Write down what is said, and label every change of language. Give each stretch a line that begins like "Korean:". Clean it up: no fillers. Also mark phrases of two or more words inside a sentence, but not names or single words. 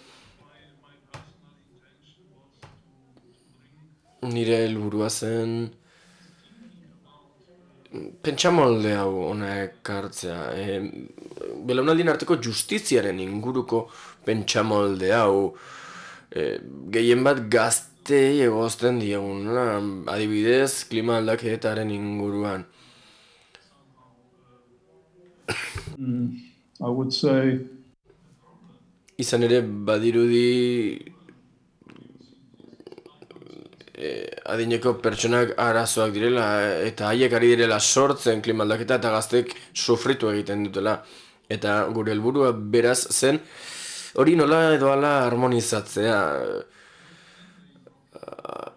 Basque: Nire helburua zen pentsamolde hau hona ekartzea. Belaunaldien arteko justiziaren inguruko pentsamolde hau gehien bat gaztei egozten dieguna, adibidez klima aldaketaren inguruan.
English: I would say
Basque: Izan ere badirudi adineko pertsonak arazoak direla eta haiek ari direla sortzen klima aldaketa eta gaztek sufritu egiten dutela. Eta gure helburua beraz zen hori nola edo hala harmonizatzea.